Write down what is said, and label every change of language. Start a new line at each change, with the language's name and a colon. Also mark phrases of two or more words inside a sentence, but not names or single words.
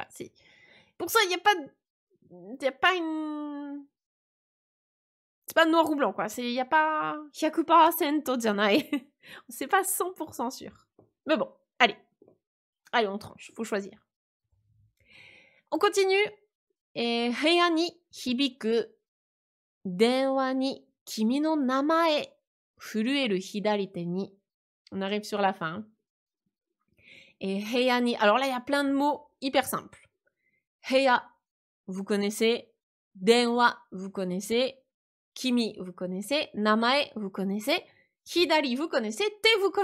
French: Pour ça, il n'y a pas une... C'est pas noir ou blanc, quoi. Il n'y a pas... 100% janai. C'est pas 100% sûr. Mais bon, allez. Allez, on tranche. Faut choisir. On continue.
Japanese: Et 部屋に響く電話に君の名前震える左手に.
French: On arrive sur la fin. Et
Japanese: 部屋に...
French: Alors là, il y a plein de mots hyper simples. Heya, vous connaissez. Denwa, vous connaissez. Kimi, vous connaissez. Namae, vous connaissez. Hidari, vous connaissez.